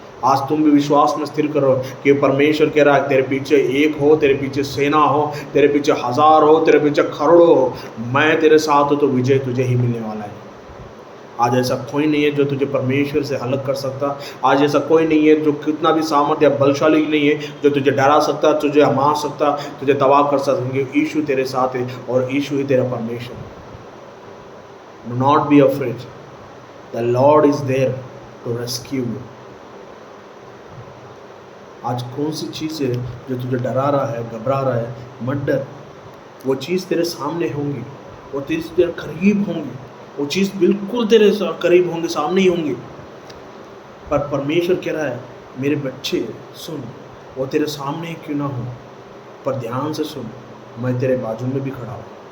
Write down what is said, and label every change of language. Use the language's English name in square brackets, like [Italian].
[Hindi] आज तुम भी विश्वास में स्थिर करो कि परमेश्वर कह रहा है तेरे पीछे एक हो, तेरे पीछे सेना हो, तेरे पीछे हजार हो, तेरे पीछे करोड़ों हो, मैं तेरे साथ हूँ तो विजय तुझे ही मिलने वाला है। आज ऐसा कोई नहीं है जो तुझे परमेश्वर से अलग कर सकता। आज ऐसा कोई नहीं है जो कितना भी सामर्थ्य या बलशाली नहीं है जो तुझे डरा सकता, तुझे मार सकता, तुझे तबाह कर सकता, क्योंकि यीशु तेरे साथ है और यीशु ही तेरा परमेश्वर है। [English] Do not be afraid. The Lord is there to rescue you. [Hindi] आज कौन सी चीज़ है जो तुझे डरा रहा है, घबरा रहा है, मत डर। वो चीज़ तेरे सामने होंगी, वो चीज़ तेरे करीब होंगी, वो चीज़ बिल्कुल तेरे करीब होंगे, सामने ही होंगी। पर परमेश्वर कह रहा है मेरे बच्चे सुन, वो तेरे सामने क्यों ना हो, पर ध्यान से सुन, मैं तेरे बाजू में भी खड़ा हूँ।